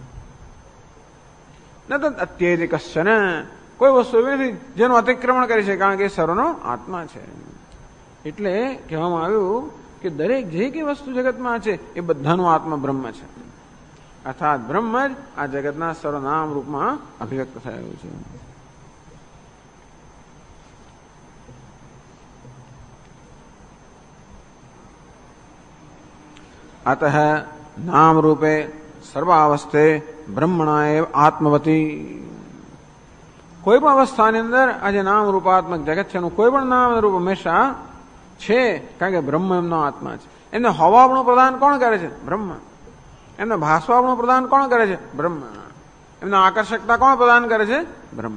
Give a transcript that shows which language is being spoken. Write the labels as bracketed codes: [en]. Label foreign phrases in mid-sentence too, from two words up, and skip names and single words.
[sa] ન તો અત્યધિ કશ્ચન, [gu] કોઈ વસ્તુ એવી નથી જેનું અતિક્રમણ કરી છે, કારણ કે સર્વનો આત્મા છે. એટલે કહેવામાં આવ્યું કે દરેક જે કઈ વસ્તુ જગતમાં છે એ બધાનું આત્મા બ્રહ્મ છે. અર્થાત બ્રહ્મ જ આ જગતના સર્વનામ રૂપમાં અભિવ્યક્ત થયું છે. [sa] अतः नाम रूपे सर्वावस्थे ब्रह्मणा एव आत्मवती. [gu] કોઈ પણ અવસ્થાની અંદર આજે નામ રૂપાત્મક જગત છે એનું કોઈ પણ નામ રૂપ હંમેશા છે, કારણ કે બ્રહ્મ એમનો આત્મા છે. એમને હોવાપણું પ્રદાન કોણ કરે છે? બ્રહ્મ. એમને ભાસવાપણું પ્રદાન કોણ કરે છે? બ્રહ્મ. એમને આકર્ષકતા કોણ પ્રદાન કરે છે? બ્રહ્મ.